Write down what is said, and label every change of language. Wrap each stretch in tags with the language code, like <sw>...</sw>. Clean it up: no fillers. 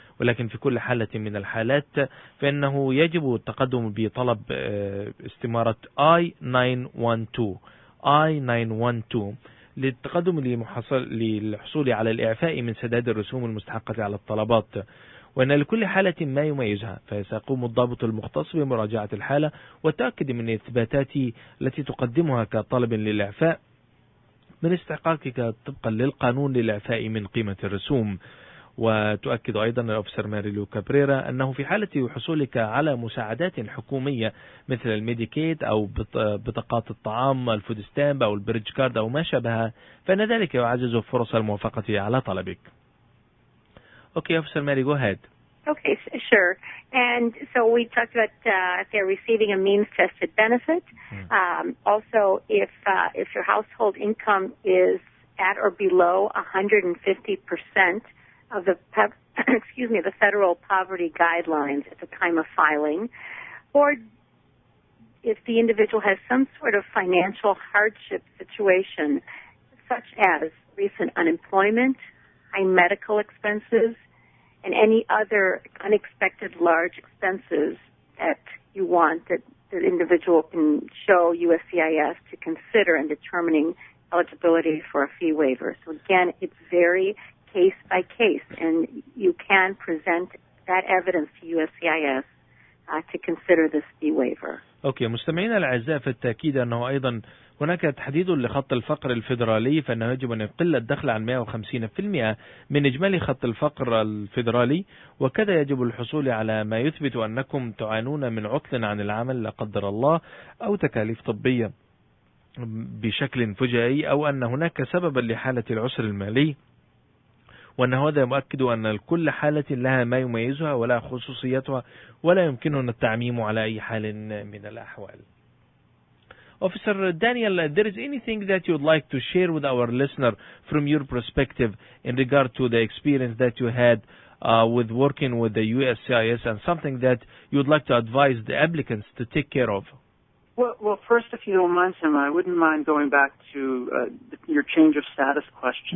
<ar>ولكن في كل حالة من الحالات فإنه يجب التقدم بطلب استمارة I-912 للتقدم للحصول على الإعفاء من سداد الرسوم المستحقة على الطلبات، وأن لكل حالة ما يميزها، فسيقوم الضابط المختص بمراجعة الحالة والتأكد من الإثباتات التي تقدمها كطلب للإعفاء من استحقاقك طبقا للقانون للإعفاء من قيمة الرسوم. وتؤكد أيضا الأوفيسر ماريلو كابريرا أنه في حالة حصولك على مساعدات حكومية مثل الميديكيد أو بطاقات الطعام، الفود ستامب أو البريدج كارد أو ما شابهها، فإن ذلك يعزز فرص الموافقة على طلبك.</ar> <en>Okay, Officer Mary, go ahead. Okay, sure. And so we talked about if they're receiving a means-tested benefit. Also, if your household income is at or below 150% of the excuse me, the federal poverty guidelines at the time of filing, or if the individual has some sort of financial hardship situation, such as recent unemployment, high medical expenses, and any other unexpected large expenses that you want that the individual can show USCIS to consider in determining eligibility for a fee waiver. So again, it's very case by case, and you can present that evidence to USCIS to consider this fee waiver.</en> <ar>اوكي مستمعينا الاعزاء، في التاكيد انه ايضا هناك تحديد لخط الفقر الفيدرالي، فانه يجب ان يقل الدخل عن 150% من اجمالي خط الفقر الفيدرالي، وكذا يجب الحصول على ما يثبت انكم تعانون من عطل عن العمل لا قدر الله، او تكاليف طبية بشكل فجائي، او ان هناك سببا لحالة العسر المالي، وأن هذا يؤكد أن كل حالة لها ما يميزها ولا خصوصيتها، ولا يمكننا التعميم على أي حال من الأحوال.</ar> <en>Officer Daniel, there is anything that you would like to share with our listener from your perspective in regard to the experience that you had with working with the USCIS, and something that you would like to advise the applicants to take care of? Well, first, if you don't mind, Sam, I wouldn't mind going back to your change of status question.</en>